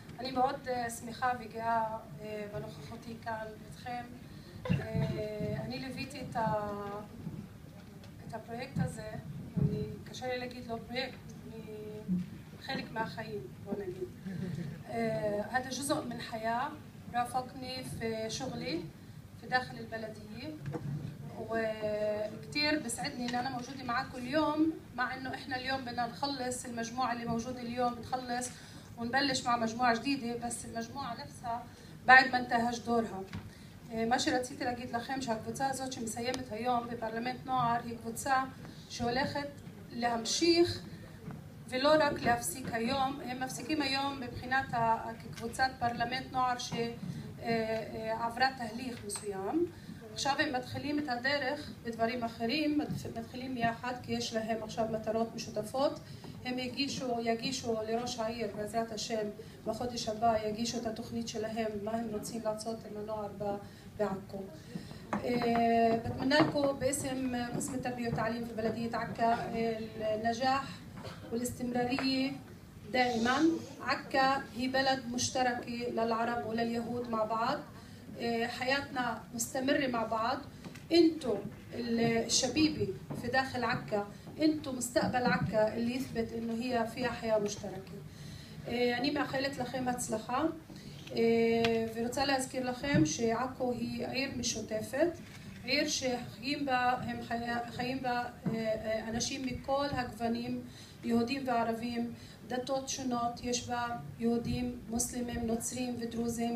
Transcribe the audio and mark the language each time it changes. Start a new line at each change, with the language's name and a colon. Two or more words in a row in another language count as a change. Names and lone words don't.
Hebrew: אני מאוד שמחה וגאה בנוכחותי כאן איתכם. אני ליוויתי את הפרויקט הזה, קשה לי להגיד לו פרויקט, חלק מהחיים, בוא نגיד.
Arabic: هذا جزء من حياة رافقني في شغلي في داخل البلدية، وكتير بسعدني ان انا موجودة معاكم اليوم، مع انه احنا اليوم بدنا نخلص المجموعة اللي موجودة اليوم، نخلص ونبلش مع مجموعة جديدة، بس المجموعة نفسها بعد ما انتهج دورها.
Hebrew: מה שרציתי להגיד לכם שהקבוצה הזאת שמסיימת היום בפרלמנט נוער היא קבוצה שהולכת להמשיך ולא רק להפסיק היום. הם מפסיקים היום מבחינת כקבוצת פרלמנט נוער שעברה תהליך מסוים. עכשיו הם מתחילים את הדרך בדברים אחרים, מתחילים יחד כי יש להם עכשיו מטרות משותפות. הם יגישו לראש העיר בעזרת השם בחודש הבא, יגישו את התוכנית שלהם, מה הם רוצים לעשות עם הנוער בעכו.
Arabic: بتمنى لكم باسم قسم التربية والتعليم في بلدية عكا النجاح والاستمرارية دائما. عكا هي بلد مشتركة للعرب ولليهود مع بعض، حياتنا مستمرة مع بعض. انتم الشبيبة في داخل عكا، انتم مستقبل عكا اللي يثبت انه هي فيها حياة مشتركة.
Hebrew: אני מאחלת לכם הצלחה ורוצה להזכיר לכם שעכו היא עיר משותפת, עיר שחיים בה אנשים מכל הגוונים, יהודים וערבים, דתות שונות, יש בה יהודים, מוסלמים, נוצרים ודרוזים.